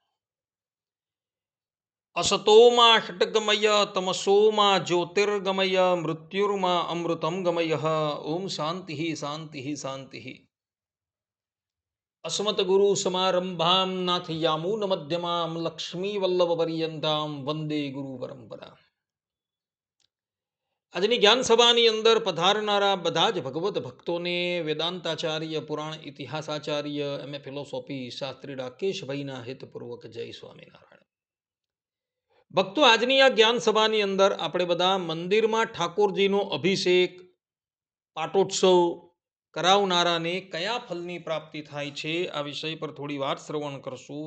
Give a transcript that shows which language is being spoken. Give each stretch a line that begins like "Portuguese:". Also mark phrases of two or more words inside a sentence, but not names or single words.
Sanskrit: असतो मा षट्गमय तमसो मा ज्योतिर्गमय मृत्युर्मा अमृतं गमयः। ओम शांति शांति शांति। अस्मद्गुरुसमारम्भां नाथयामुनमध्यमां लक्ष्मीवल्लभपर्यन्तां वन्दे गुरुपरम्पराम्।
Gujarati: આજની જ્ઞાન સભાની અંદર પધારનારા બધા જ ભગવત ભક્તોને વેદાંતાચાર્ય પુરાણ ઇતિહાસાચાર્ય એમ એ ફિલોસોફી શાસ્ત્રી રાકેશભાઈના હિતપૂર્વક જય સ્વામિનારાયણ. ભક્તો, આજની આ જ્ઞાન સભાની અંદર આપણે બધા મંદિરમાં ઠાકોરજીનો અભિષેક પાટોત્સવ કરાવનારાને કયા ફલની પ્રાપ્તિ થાય છે આ વિષય પર થોડી વાત શ્રવણ કરશું.